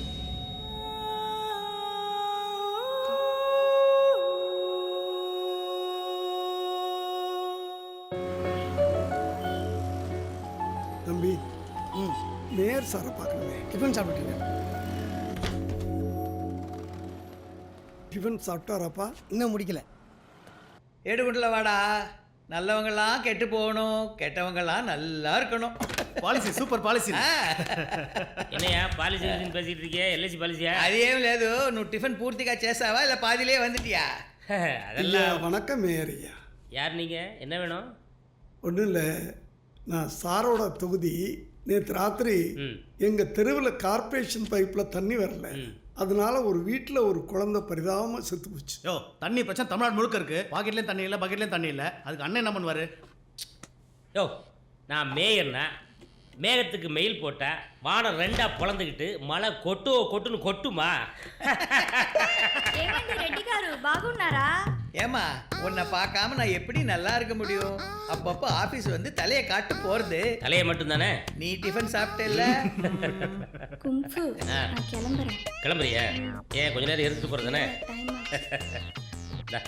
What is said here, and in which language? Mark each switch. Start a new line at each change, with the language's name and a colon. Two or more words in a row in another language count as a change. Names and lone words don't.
Tamil: தம்பி, நேர் சாரை பார்க்கணுமே. டிஃபன் சாப்பிட்டீங்க? டிஃபன் சாப்பிட்டாராப்பா? இன்னும் முடிக்கல. ஏடுகுண்டில் வாடா. நல்லவங்கெல்லாம் கெட்டு போகணும், கெட்டவங்கெல்லாம் நல்லா இருக்கணும்.
Telugu: పాలసీ సూపర్ పాలసీ.
Tamil: என்னையா பாலிசி பேசிட்டு இருக்கியா? எல்ஐசி பாலிசியா?
Telugu: అదేం లేదు. నువ్వు టిఫిన్ పూర్తిగా చేసావా
Tamil: இல்லை பாதியிலே வந்துட்டியா? அதெல்லாம் ஐயா, வணக்கம் மேயர் ஐயா. யார் நீங்க? என்ன வேணும்? ஒன்றும் இல்லை, நான் சாரோட தொகுதி. நேற்று ராத்திரி எங்கள் தெருவில் கார்பரேஷன் பைப்பில் தண்ணி வரல. அதனால ஒரு வீட்டில் ஒரு குழந்தை பரிதாபமாக செத்து போச்சு. யோ, தண்ணி பிரச்சனை தமிழ்நாடு முழுக்க இருக்கு. பாக்கெட்லேயும் தண்ணி இல்லை, பக்கெட்லேயும் தண்ணி இல்லை. அதுக்கு அண்ணன் என்ன பண்ணுவார்? யோ, நான் மேயர்னா மேகத்துக்கு மெயில் போட்டா வானம் ரெண்டா பொழந்துக்கிட்டு மழை கொட்டுன்னு கொட்டுமா?
Telugu: ఏమండి రెడ్డి గారు బాగున్నారా?
Tamil: ஏமா, உன்னை பார்க்காம நான் எப்படி நல்லா இருக்க முடியும்? அப்பப்போ ஆஃபீஸ் வந்து தலையை காட்டு போகிறது. தலையை மட்டும்தானே? நீ டிஃபன் சாப்பிட்டேல்ல? குங்ஃபு நான் கிளம்புறேன். கிளம்புறியா? ஏன் கொஞ்ச நேரம் எடுத்துட்டு போகிறதானே? டைம்